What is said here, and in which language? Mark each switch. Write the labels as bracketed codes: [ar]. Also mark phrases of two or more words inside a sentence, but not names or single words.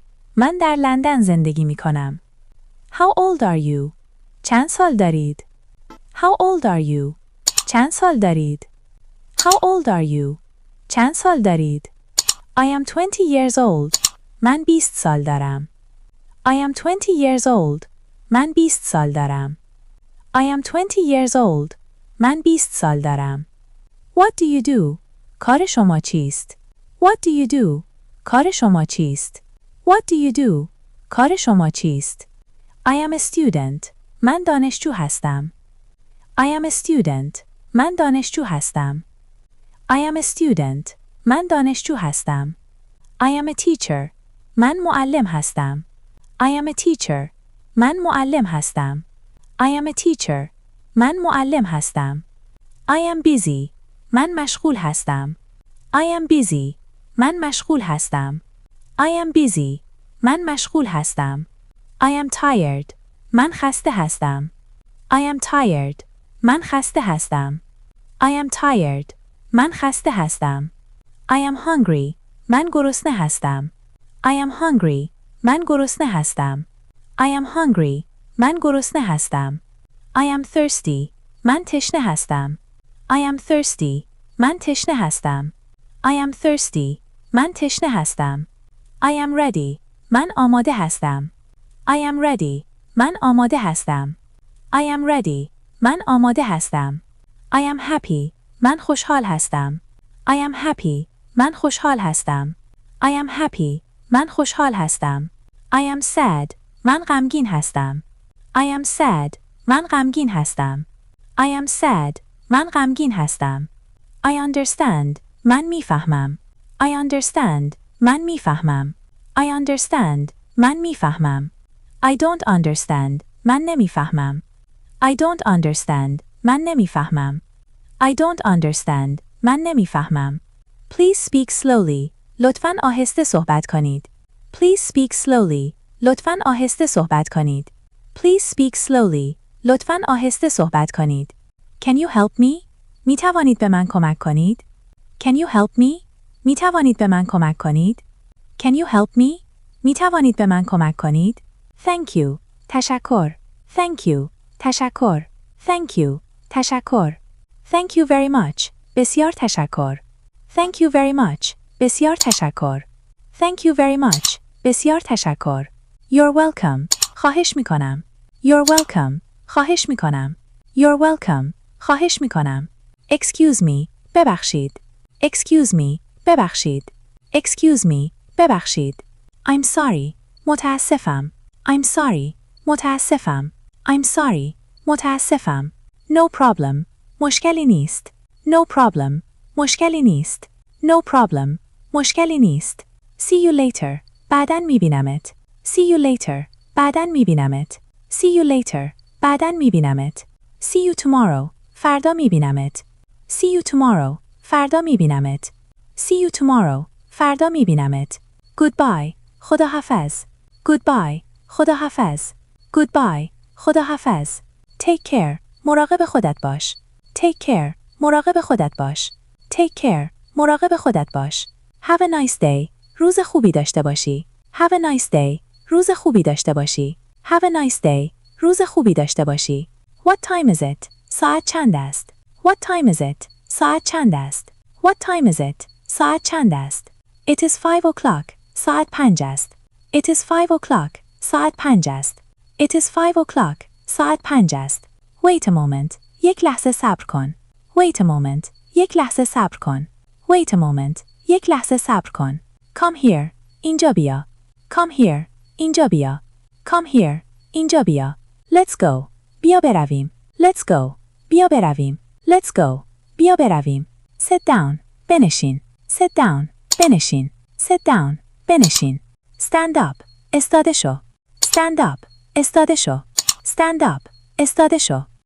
[fa] من در لندن زندگی می کنم. [en] How old are you? [fa] چند سال دارید؟ [en] How old are you? [fa] چند سال دارید؟ [en] How old are you? [fa] چند سال دارید؟ [en] I am 20 years old. [fa] من 20 سال دارم. [en] I am 20 years old. [fa] من 20 سال دارم. [en] I am 20 years old. [fa] من 20 سال دارم. [en] What do you do? [fa] کار شما چیست؟ [en] What do you do? [fa] کار شما چیست؟ [en] What do you do? [fa] کار شما چیست؟ [en] I am a student. [fa] من دانشجو هستم. [en] I am a student. [fa] من دانشجو هستم. [en] I am a student. [fa] من دانشجو هستم. [en] I am a teacher. [fa] من معلم هستم. [en] I am a teacher. [fa] من معلم هستم. [en] I am a teacher. [fa] من معلم هستم. [en] I am busy. [fa] من مشغول هستم. [en] I am busy. [fa] من مشغول هستم. [en] I am busy. [fa] من مشغول هستم. [en] I am tired. [fa] من خسته هستم. [en] I am tired. [fa] من خسته هستم. [en] I am tired. [fa] من خسته هستم. [en] I am hungry. [fa] من گرسنه هستم. [en] I am hungry. [fa] من گرسنه هستم. [en] I am hungry. [fa] من گرسنه هستم. [en] I am thirsty. [fa] من تشنه هستم. [en] I am thirsty. [fa] من تشنه هستم. [en] I am thirsty. [fa] من تشنه هستم. [en] I am ready. [fa] من آماده هستم. [en] I am ready. [fa] من آماده هستم. [en] I am ready. [fa] من آماده هستم. [en] I am happy. [fa] من خوشحال هستم. [en] I am happy. [fa] من خوشحال هستم. [en] I am happy. [fa] من خوشحال هستم. [en] I am sad. [fa] من غمگین هستم. [en] I am sad. [fa] من غمگین هستم. [en] I am sad. [fa] من غمگین هستم. [en] I understand. [fa] من میفهمم. [en] I understand. [fa] من میفهمم. [en] I understand. [fa] من میفهمم. [en] I don't understand. [fa] من نمیفهمم. [en] I don't understand. [fa] من نمیفهمم. [en] I don't understand. [fa] من نمیفهمم. [en] Please speak slowly. [fa] لطفاً آهسته صحبت کنید. [en] Please speak slowly. [fa] لطفاً آهسته صحبت کنید. [en] Please speak slowly. [fa] لطفاً آهسته صحبت کنید. [en] Can you help me? [fa] می توانید به من کمک کنید؟ [en] Can you help me? [fa] می توانید به من کمک کنید؟ [en] Can you help me? [fa] می توانید به من کمک کنید؟ [en] Thank you. [fa] تشکر. [en] Thank you. تشکر. Thank you. تشکر. Thank you very much. [fa] بسیار تشکر. [en] Thank you very much. [fa] بسیار تشکر. [en] Thank you very much. [fa] بسیار تشکر. [en] You're welcome. [fa] خواهش می کنم. [en] You're welcome. [fa] خواهش می کنم. [en] You're welcome. [fa] خواهش می کنم. [en] Excuse me. ببخشید. Excuse me. ببخشید. Excuse me. ببخشید. I'm sorry. متاسفم. I'm sorry. متاسفم. I'm sorry. متاسفم. No problem. [fa] مشکلی نیست. [en] No problem. [fa] مشکلی نیست. [en] No problem. [fa] مشکلی نیست. [en] See you later. [fa] بعداً میبینمت. [en] See you later. [fa] بعداً میبینمت. [en] See you later. [fa] بعداً میبینمت. [en] See you tomorrow. [fa] فردا میبینمت. [en] See you tomorrow. [fa] فردا میبینمت. [en] See you tomorrow. [fa] فردا میبینمت. Goodbye. خداحافظ. Goodbye. خداحافظ. [en] Goodbye. خداحافظ. Take care. [fa] مراقب خودت باش. [en] Take care. [fa] مراقب خودت باش. [en] Take care. [fa] مراقب خودت باش. [en] Have a nice day. [fa] روز خوبی داشته باشی. [en] Have a nice day. [fa] روز خوبی داشته باشی. [en] Have a nice day. [fa] روز خوبی داشته باشی. [en] What time is it? [fa] ساعت چند است؟ [en] What time is it? [fa] ساعت چند است؟ [en] What time is it? [fa] ساعت چند است؟ [en] It is 5 o'clock. [fa] ساعت 5 است. [en] It is 5 o'clock. [fa] ساعت 5 است. [en] It is 5 o'clock. [fa] ساعت 5 است. [en] Wait a moment. [fa] یک لحظه صبر کن. [en] Wait a moment. [fa] یک لحظه صبر کن. [en] Wait a moment. [fa] یک لحظه صبر کن. [en] Come here. [fa] اینجا بیا. [en] Come here. [fa] اینجا بیا. [en] Come here. [fa] اینجا بیا. [en] Let's go. [fa] بیا برویم. [en] Let's go. [fa] بیا برویم. [en] Let's go. [fa] بیا برویم. [en] Sit down. بنشین. Sit down. بنشین. Sit down. بنشین. Stand up. [fa] استاده شو. [en] Stand up. [fa] استاده شو. [en] Stand up. [fa] استاده شو.